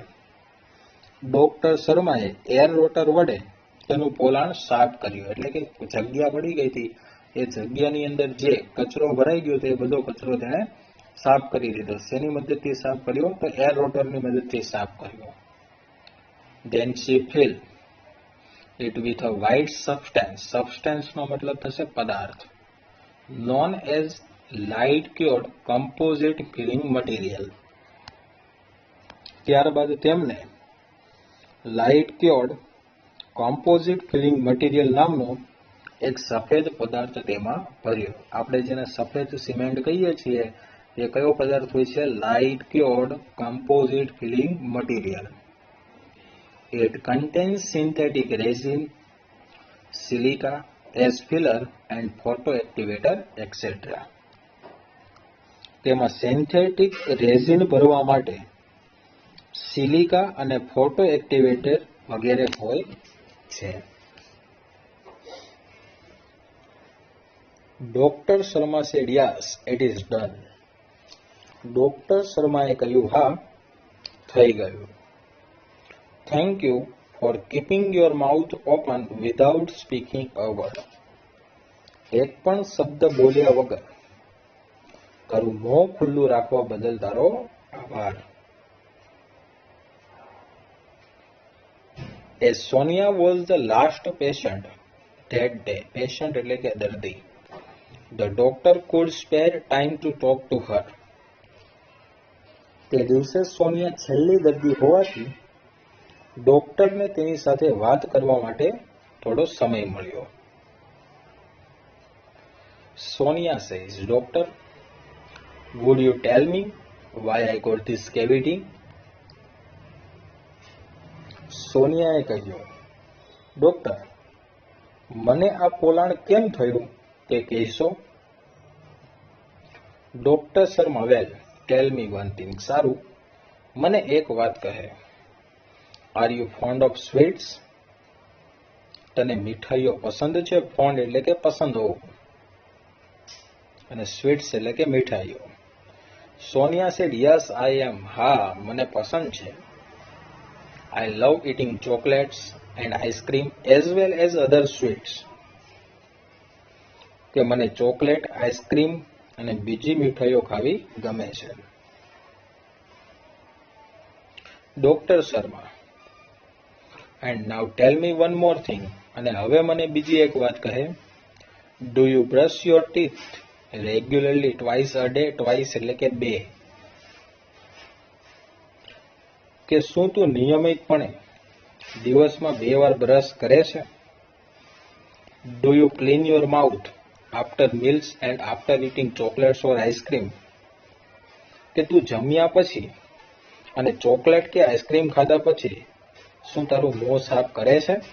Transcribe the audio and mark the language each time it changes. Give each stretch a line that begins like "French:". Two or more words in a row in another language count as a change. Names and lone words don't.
Gujarati: ડોક્ટર શર્માએ એર રોટર વડે તેનું પોલાણ સાફ કર્યું. એટલે કે જગ્યા પડી ગઈ હતી, એ જગ્યાની અંદર જે કચરો ભરાઈ ગયો હતો એ બધો કચરો તેણે સાફ કરી દીધો. શેની મદદથી સાફ કર્યો? તો એર રોટરની મદદથી સાફ કર્યો.
English: Then she filled it with a white substance.
Gujarati: Substance નો મતલબ થશે પદાર્થ.
English: Known as light cured composite filling material.
Gujarati: ત્યારબાદ તેમને
English: light cured composite filling material
Gujarati: નામનો એક સફેદ પદાર્થ તેમાં ભર્યો. આપણે જેને સફેદ સિમેન્ટ કહીએ છીએ એ કયો પદાર્થ હોય છે?
English: light cured composite filling material. It contains synthetic resin, silica as filler and photoactivator etc.
Gujarati: તેમાં
English: synthetic resin
Gujarati: ભરવા માટે સિલિકા અને
English: photo activator
Gujarati: વગેરે હોય છે.
English: ડોક્ટર શર્મા said, yes, it is done.
Gujarati: ડોક્ટર શર્માએ કહ્યું, હા, થઈ ગયું.
English: Thank you for keeping your mouth open without speaking a word.
Gujarati: એક પણ શબ્દ બોલ્યા વગર તારું મોં ખુલ્લું રાખવા બદલ તારો આભાર.
English: As Sonia was the last patient that day, patient
Gujarati: એટલે કે દર્દી,
English: the doctor could spare time to talk to her.
Gujarati: તે દિવસે સોનિયા છેલ્લી દર્દી હોવાથી ડોક્ટરને તેની સાથે વાત કરવા માટે થોડો સમય મળ્યો.
English: સોનિયા says, Doctor, would you tell me why I got this cavity?
Gujarati: સોનિયાએ કહ્યું, ડોક્ટર, મને આ પોલાણ કેમ થયું તે કહેશો?
English: ડોક્ટર શર્મા, well, tell me one thing.
Gujarati: સારું, મને એક વાત કહે.
English: are you fond of sweets?
Gujarati: તને મીઠાઈઓ પસંદ છે? ફોન્ડ એટલે કે પસંદ હોવું અને સ્વીટ્સ એટલે કે મીઠાઈઓ.
English: Sonia said, yes I am.
Gujarati: હા, મને પસંદ છે.
English: I love eating chocolates and ice cream as well as other sweets.
Gujarati: કે મને ચોકલેટ, આઈસ્ક્રીમ અને બીજી મીઠાઈઓ ખાવી ગમે છે. ડોક્ટર શર્મા,
English: and now tell me one more thing.
Gujarati: અને હવે મને બીજી એક વાત કહે.
English: Do you brush your teeth regularly twice a day?
Gujarati: Twice એટલે કે બે. કે શું તું નિયમિતપણે દિવસમાં 2 વાર બ્રશ કરે છે?
English: do you clean your mouth after meals and after eating chocolates or ice cream?
Gujarati: કે તું જમ્યા પછી અને ચોકલેટ કે આઈસ્ક્રીમ ખાધા પછી શું તારું મોં સાફ કરે છે?